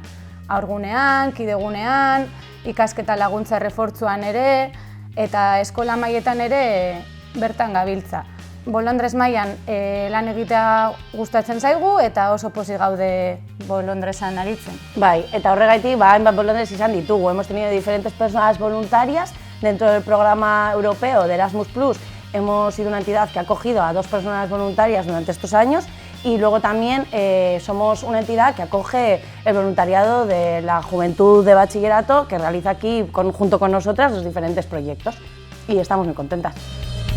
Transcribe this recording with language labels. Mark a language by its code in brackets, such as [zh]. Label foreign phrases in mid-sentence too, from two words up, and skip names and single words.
[eu] Haurgunean, kidegunean, ikasketa laguntza errefortzuan ere eta eskola mailetan ere bertan gabiltza. Bolondrez mailan lan egitea gustatzen zaigu eta oso pozik gaude bolondrezan aritzen. Bai, eta horregaitik hainbat bolondrez izan ditugu. [es] Hemos tenido diferentes personas voluntarias dentro del programa europeo de Erasmus+. Hemos sido una entidad que ha acogido a 2 personas voluntarias durante estos años y luego también somos una entidad que acoge el voluntariado de la juventud de bachillerato que realiza aquí junto con nosotras los diferentes proyectos y estamos muy contentas.